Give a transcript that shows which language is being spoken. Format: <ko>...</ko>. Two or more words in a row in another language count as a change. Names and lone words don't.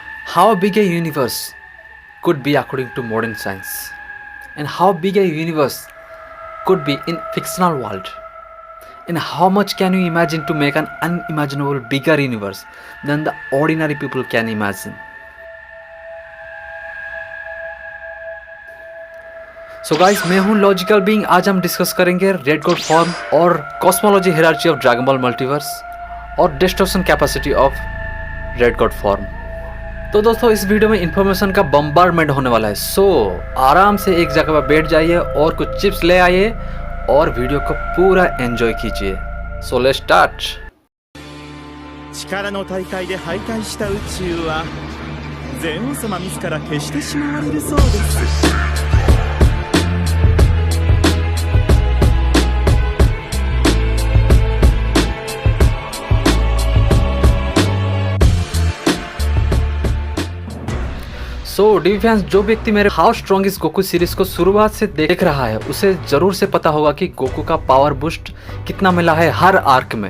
<en>how big a universe could be according to modern science, and how big a universe could be in fictional world, and how much can you imagine to make an unimaginable bigger universe than the ordinary people can imagine. so guys,</en> <hi>मैं हूं लॉजिकल बीइंग। आज हम डिस्कस करेंगे</hi> <en>Red God form और cosmology hierarchy of Dragon Ball multiverse और distortion capacity of Red God form।</en> <hi>तो दोस्तों, इस वीडियो में इंफॉर्मेशन का बम्बार्डमेंट होने वाला है। सो आराम से एक जगह पर बैठ जाइए और कुछ चिप्स ले आइए और वीडियो को पूरा एंजॉय कीजिए।</hi> <en>so let's start.</en> <ja>力の大会で敗退した宇宙はゼウス様自ら消してしまわれるそうです。</ja> <en>so the fans,</en> <hi>जो व्यक्ति मेरे हाउ स्ट्रॉन्ग इस गोकू सीरीज को शुरुआत से देख रहा है उसे जरूर से पता होगा कि गोकू का</hi> <en>power boost</en> <hi>कितना मिला है हर आर्क में।</hi>